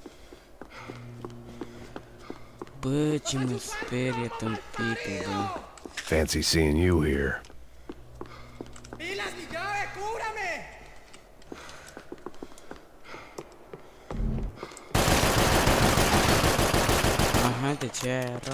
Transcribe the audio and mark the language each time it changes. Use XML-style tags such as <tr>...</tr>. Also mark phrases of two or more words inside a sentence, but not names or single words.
<ro>Bă, ce mă sperie tâmpitul, bă.</ro> <en>Fancy seeing you here.</en> <es>¡Pilas, mi llave! ¡Cúbrame!</es> <ro>Aha, de ce era?</ro>